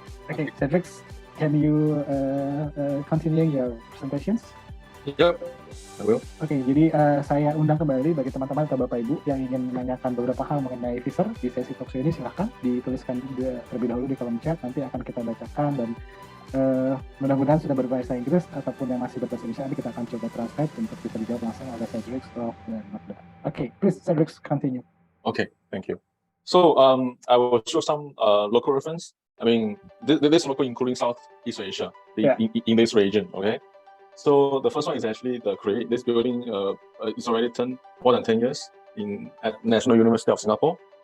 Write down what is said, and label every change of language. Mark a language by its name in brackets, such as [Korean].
[English] Okay, Cedric, can you continue your presentations? Yep. I will. [Indonesian] Oke, jadi saya undang kembali bagi teman-teman atau Bapak Ibu yang ingin menanyakan beberapa hal mengenai Fischer di sesi talkshow ini, silahkan dituliskan terlebih dahulu di kolom chat, nanti akan kita bacakan dan mudah-mudahan sudah berbahasa Inggris ataupun yang masih berbahasa Indonesia nanti kita akan coba translate untuk bisa dijawab langsung oleh Cedric dan Ramadhana. [English] Okay, please Cedric, continue. Okay, thank you. So I will show some local reference. I mean, this local including Southeast Asia, in this region. Okay. So the first one is actually this building is already more than 10 years at National University of Singapore.